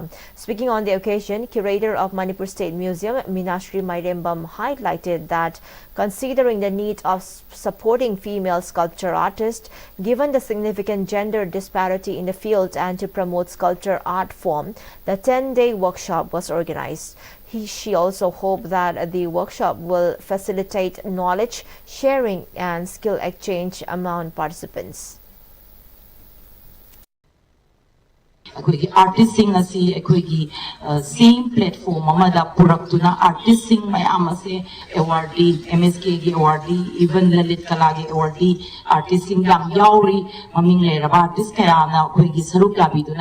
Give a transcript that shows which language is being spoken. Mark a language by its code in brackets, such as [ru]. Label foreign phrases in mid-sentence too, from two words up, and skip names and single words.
[en] Speaking on the occasion, curator of Manipur State Museum, Minashri Maidembam, highlighted that considering the need of supporting female sculpture artists, given the significant gender disparity in the field and to promote sculpture art form, the 10-day workshop was organized. She also hoped that the workshop will facilitate knowledge sharing and skill exchange among participants. [mni] ꯑꯩꯈꯣꯏꯒꯤ ꯑꯥꯔꯇꯤꯁꯁꯤꯡ ꯑꯁꯤ ꯑꯩꯈꯣꯏꯒꯤ ꯁꯦꯝ ꯄ꯭ꯂꯦꯠꯐꯣꯝ ꯑꯃꯗ ꯄꯨꯔꯛꯇꯨꯅ ꯑꯥꯔꯇꯤꯁꯁꯤꯡ ꯃꯌꯥꯝ ꯑꯁꯤ ꯑꯦꯋꯥꯔꯗꯤ MSKꯒꯤ ꯑꯦꯋꯥꯔꯗꯤ ꯏꯚꯟ ꯂꯂꯤꯠ ꯀꯂꯥꯒꯤ ꯑꯦꯋꯥꯔꯗꯤ ꯑꯥꯔꯇꯤꯁꯁꯤꯡ ꯌꯥꯝ ꯌꯥꯎꯔꯤ ꯃꯃꯤꯡ ꯂꯩꯔꯕ ꯑꯥꯔꯇꯤꯁ ꯀꯌꯥꯅ ꯑꯩꯈꯣꯏꯒꯤ ꯁꯔꯨꯛ ꯌꯥꯕꯤꯗꯨꯅ